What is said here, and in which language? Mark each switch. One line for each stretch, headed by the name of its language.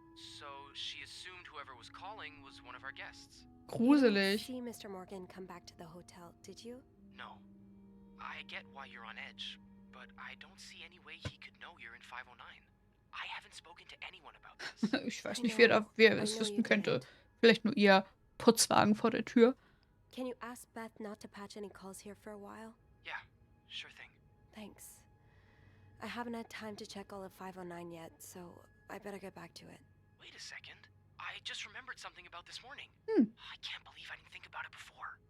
English: So she assumed whoever was calling was one of our guests. You didn't
German: Gruselig.
English: see Mr. Morgan come back to the hotel, did you? No. I get why you're on edge, but I don't see any way he could know you're in 509. I haven't spoken to anyone about this.
German: Ich weiß nicht, wer es wissen könnte. Vielleicht nur ihr Putzwagen vor der Tür.
English: Can you ask Beth not to patch any calls here for a while? Yeah, sure thing. Thanks. I haven't had time to check all of 509 yet, so I better get back to it. Wait a second. I just remembered something about this morning. I can't believe I didn't think about it before.